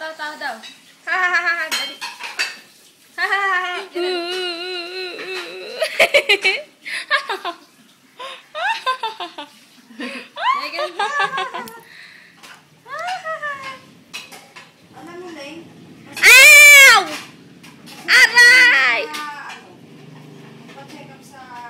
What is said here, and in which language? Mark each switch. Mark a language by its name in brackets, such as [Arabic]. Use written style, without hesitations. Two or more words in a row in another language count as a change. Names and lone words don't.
[Filipino] daw. Ha ha ha ha. Dali. Ha ha ha ha. Alam mo, Leng? Ow! Aray! Pa-check up sa...